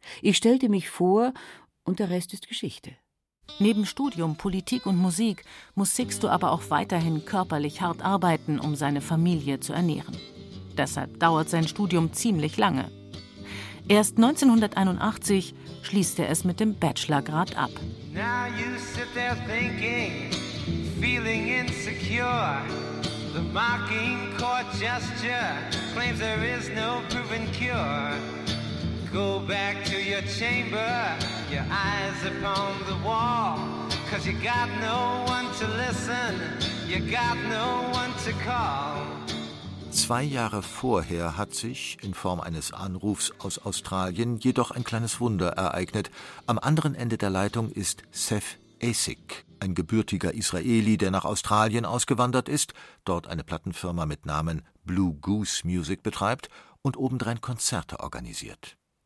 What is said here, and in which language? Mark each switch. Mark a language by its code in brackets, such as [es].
[de] Ich stellte mich vor, und der Rest ist Geschichte. Neben Studium, Politik und Musik muss Sixto aber auch weiterhin körperlich hart arbeiten, um seine Familie zu ernähren. Deshalb dauert sein Studium ziemlich lange. Erst 1981 schließt er es mit dem Bachelorgrad ab. [en] Now you sit there thinking, feeling insecure. The mocking court gesture claims there is no proven cure. Go back to your chamber, your eyes upon the wall. 'Cause you got no one to listen, you got no one to call. [de] 2 Jahre vorher hat sich, in Form eines Anrufs aus Australien, jedoch ein kleines Wunder ereignet. Am anderen Ende der Leitung ist Seth Asik, ein gebürtiger Israeli, der nach Australien ausgewandert ist, dort eine Plattenfirma mit Namen Blue Goose Music betreibt und obendrein Konzerte organisiert.